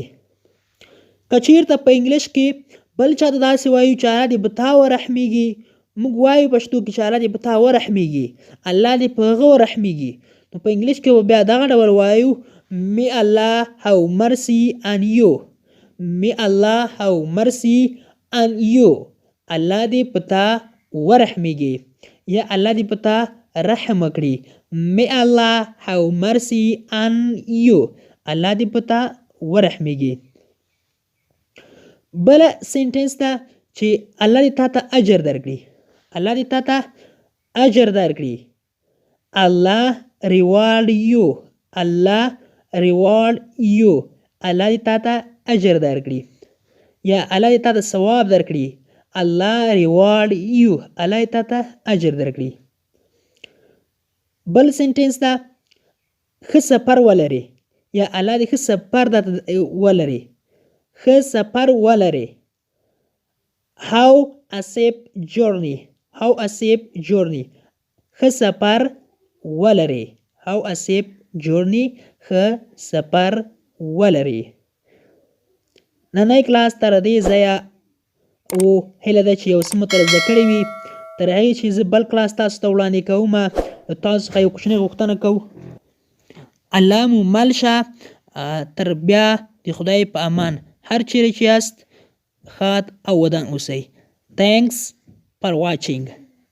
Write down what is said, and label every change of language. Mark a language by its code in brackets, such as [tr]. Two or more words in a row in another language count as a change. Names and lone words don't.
[ps] که چېرته په انګلیش کې بل چاته داسې وایو چې الله دې په تا ورحمېږي، موږ وایو پښتو کې چې الله دې په تا ورحمېږي، الله دې په هغه ورحمېږي. نو په انګلیش کې به بیا دغه ډول وایو [en] May Allah have mercy on you. May Allah have mercy on you. [ps] الله دې په تا ورحمېږي یا الله دې په تا رحم وکړي. [en] May Allah have mercy on you. [ps] الله دې په تا ورحمېږي. بله سینټنس ده چې الله دې تا ته اجر درکړي. الله دې تا ته اجر درکړي. [en] Allah reward you. Allah reward you. [ps] الله دې تا ته اجر درکړي یا الله دې تا ته ثواب درکړي. [en] Allah reward you. [ps] الله دې تا ته اجر درکړي. بل سینټنس ده ښه سفر ولري یا الله دې ښه سفر درته ولري. ښه سفر ولري. [en] How a safe journey. How a safe journey. [ps] ښه سفر ولري. [en] How a safe journey. [ps] ښه سفر ولري. نننی کلاس تر دې ځایه او هیله ده چې یو څه مو ترې زده کړي وي. تر هغې چې زه بل کلاس تاسو ته وړاندې کوم، تاسو څخه یو کوچنۍ غوښتنه کوو الله مو مل شه. تر بیا د خدای په امان. هر چیرې چې یاست ښاد او ودان اوسئ. [en] Thanks for watching.